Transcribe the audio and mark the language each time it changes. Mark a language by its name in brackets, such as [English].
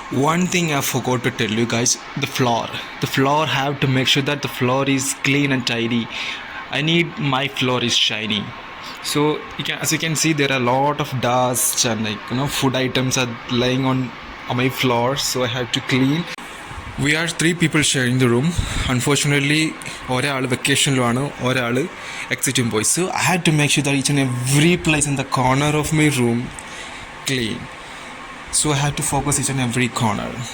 [English] One thing I forgot to tell you guys, the floor have to make sure that the floor is clean and tidy. I need my floor is shiny. So as you can see, there are a lot of dust and food items are lying on my floor, so I have to clean. We are 3 people sharing the room. Unfortunately, [Malayalam] ഒരാൾ വെക്കേഷനിലാണ്, ഒരാൾ എക്സിറ്റും പോയി. [English] So I had to make sure that each and every place in the corner of my room clean. So I had to focus each and every corner.